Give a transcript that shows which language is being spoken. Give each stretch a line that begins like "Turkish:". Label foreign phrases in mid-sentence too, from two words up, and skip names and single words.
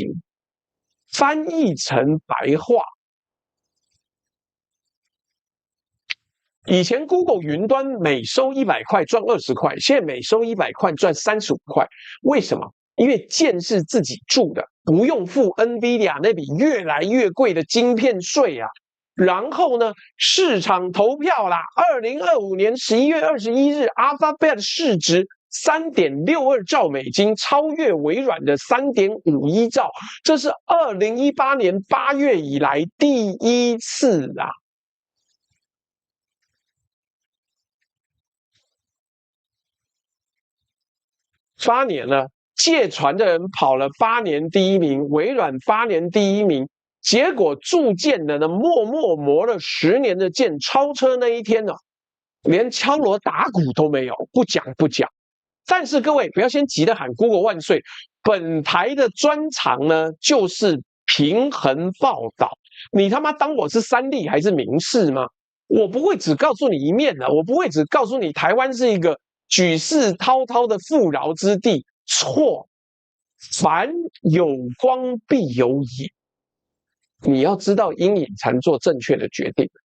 Chinese: 翻譯成白話，以前 Google 雲端每收100塊賺20塊，現在每收100塊賺35塊。為什麼？因為件是自己鑄的，不用付 NVIDIA 那筆越來越貴的晶片稅啊。然後呢，市場投票啦，2025年11月21日 ，Alphabet 市值3.62兆美金，超越微軟的3.51兆，這是2018年8月以來第一次啊！8年了，借船的人跑了8年第一名，微軟8年第一名，結果鑄件的呢，默默磨了10年的劍，超車那一天呢，連敲鑼打鼓都沒有，不講。但是各位不要先急着喊 Google 萬歲，本台的專長呢就是平衡報道。你他媽當我是三立還是民視嗎？我不會只告訴你一面的，我不會只告訴你台灣是一個舉世滔滔的富饒之地。錯，凡有光必有影，你要知道陰影才能做正確的決定。